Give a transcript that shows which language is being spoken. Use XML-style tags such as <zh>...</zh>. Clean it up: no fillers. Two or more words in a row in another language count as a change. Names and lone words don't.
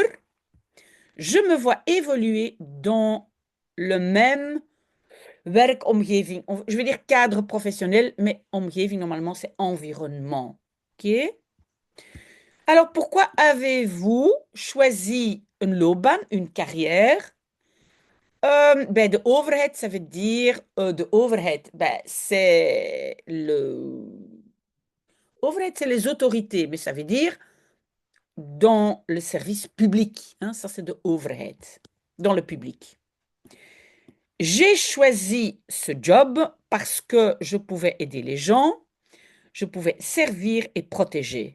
<fr>Je me vois évoluer dans le même werkomgeving. Je vais dire cadre professionnel, mais omgeving, normalement, c'est environnement. OK? Alors, pourquoi avez-vous choisi une loopbaan, une carrière?</fr> <nl>Bij de overheid,</nl> <fr>ça veut dire</fr> <nl>de overheid.</nl> <fr>Ben, overheid, c'est les autorités, mais ça veut dire dans le service public. Hein, ça, c'est</fr> <nl>de overheid,</nl> <fr>dans le public. J'ai choisi ce job parce que je pouvais aider les gens, je pouvais servir et protéger.</fr>